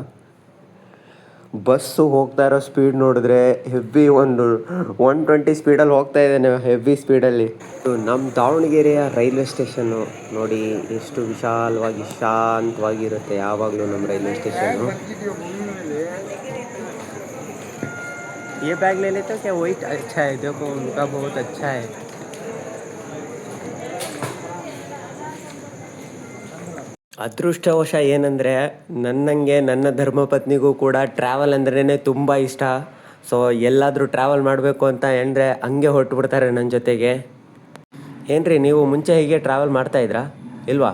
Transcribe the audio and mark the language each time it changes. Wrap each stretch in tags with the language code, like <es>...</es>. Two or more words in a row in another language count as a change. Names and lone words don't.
<kn>ಬಸ್ಸು ಹೋಗ್ತಾ ಇರೋ ಸ್ಪೀಡ್ ನೋಡಿದ್ರೆ ಹೆವಿ, 120 ಸ್ಪೀಡಲ್ಲಿ ಹೋಗ್ತಾ ಇದ್ದೇನೆ, ಹೆವಿ ಸ್ಪೀಡಲ್ಲಿ. ನಮ್ಮ ದಾವಣಗೆರೆಯ</kn> <en>railway station</en> <kn>ನೋಡಿ ಎಷ್ಟು ವಿಶಾಲವಾಗಿ ಶಾಂತವಾಗಿರುತ್ತೆ ಯಾವಾಗಲೂ ನಮ್ಮ</kn> <en>railway station.</en> <hi>ये बैग ले लेते हो क्या? वही अच्छा है, देखो उनका बहुत अच्छा है.</hi> <kn>ಅದೃಷ್ಟವಶ ಏನಂದರೆ ನನ್ನಂಗೆ ನನ್ನ ಧರ್ಮಪತ್ನಿಗೂ ಕೂಡ ಟ್ರಾವೆಲ್ ಅಂದ್ರೇ ತುಂಬ ಇಷ್ಟ. ಸೊ ಎಲ್ಲಾದರೂ ಟ್ರಾವೆಲ್ ಮಾಡಬೇಕು ಅಂತ ಅಂದರೆ ಹಂಗೆ ಹೊರಟುಬಿಡ್ತಾರೆ ನನ್ನ ಜೊತೆಗೆ. ಏನ್ರಿ ನೀವು ಮುಂಚೆ ಹೀಗೆ ಟ್ರಾವೆಲ್ ಮಾಡ್ತಾಯಿದ್ರಾ ಇಲ್ವಾ?</kn>